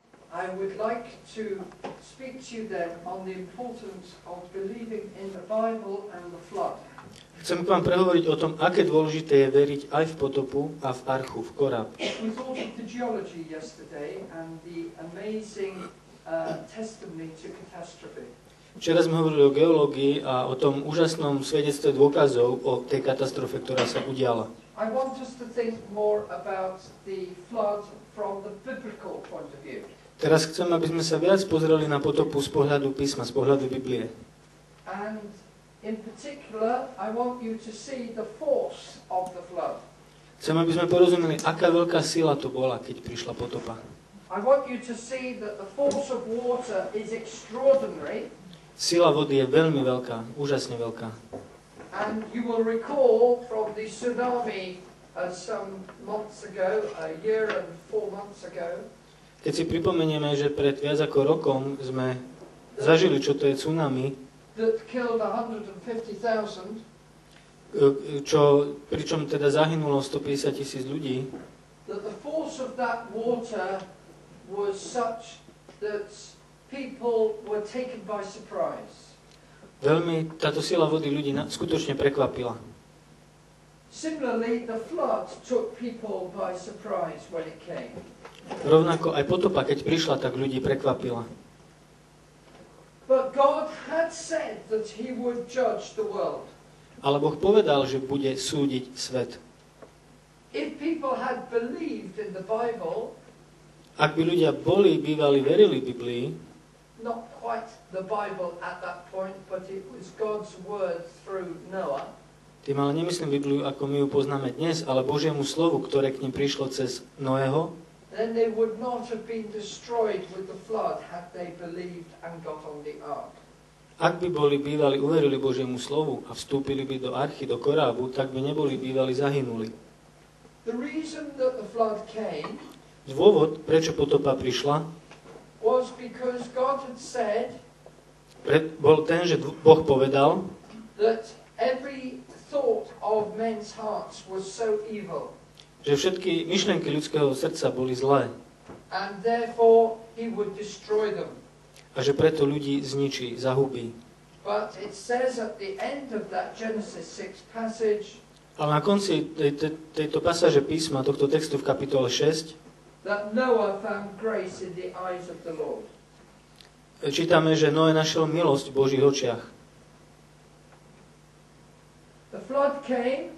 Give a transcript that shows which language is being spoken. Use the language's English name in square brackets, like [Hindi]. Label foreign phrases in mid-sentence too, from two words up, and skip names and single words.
[English] I would like to speak to you then on the importance of believing in the Bible and the flood. [Slovak] Chcem k vám prehovoriť o tom, aké dôležité je veriť aj v potopu a v archu, v koráb. [English] We thought of the geology yesterday and the amazing testimony to catastrophe. [Slovak] Včera sme hovorili o geológii a o tom úžasnom svedectve dôkazov o tej katastrofe, ktorá sa udiala. [English] I want us to think more about the flood from the biblical point of view. [Slovak] Teraz chcem, aby sme sa viac pozreli na potopu z pohľadu písma, z pohľadu Biblie. [English] And in particular, I want you to see the force of the flood. [Slovak] Chcem, aby sme porozumeli, aká veľká sila to bola, keď prišla potopa. [English] I want you to see that the force of water is extraordinary. [Slovak] Sila vody je veľmi veľká, úžasne veľká. [English] And you will recall from the tsunami some months ago, a year and 4 months ago, [Slovak] keď si pripomenieme, že pred viac ako rokom sme zažili, čo to je tsunami, [English] that killed 150,000, [Slovak] pričom teda zahynulo 150,000 ľudí, [English] that the force of that water was such that people were taken by surprise. [Slovak] Veľmi táto sila vody ľudí skutočne prekvapila. [English] Similarly, the flood took people by surprise when it came. [Slovak] Rovnako aj potopa, keď prišla, tak ľudí prekvapila. [English] But God had said that he would judge the world. [Slovak] Ale Boh povedal, že bude súdiť svet. [English] If people had believed in the Bible, [Slovak] ak by ľudia bývali, verili Biblii, [English] not quite the Bible at that point, but it was God's word through Noah. [Slovak] Tým ale nemyslím Bibliu, ako my ju poznáme dnes, ale Božiemu slovu, ktoré k nim prišlo cez Noého, [English] then they would not have been destroyed with the flood had they believed and got on the ark. [Slovak] Ak by bývali, uverili Božiemu slovu a vstúpili by do archy, do korábu, tak by neboli bývali, zahynuli. [English] The reason that the flood came [Slovak] Dôvod, prečo potopa prišla, [English] was because God had said [Slovak] bol ten, že Boh povedal, [English] that every thought of men's hearts was so evil. [Slovak] Že všetky myšlienky ľudského srdca boli zlé. [English] And therefore he would destroy them. [Slovak] A že preto ľudí zničí, zahubí. [English] But it says at the end of that Genesis 6 passage, [Slovak] ale na konci tejto pasáže písma, tohto textu v kapitole 6, [English] that Noah found grace in the eyes of the Lord. [Slovak] Čítame, že Noé našiel milosť v Božích očiach. [English] The flood came.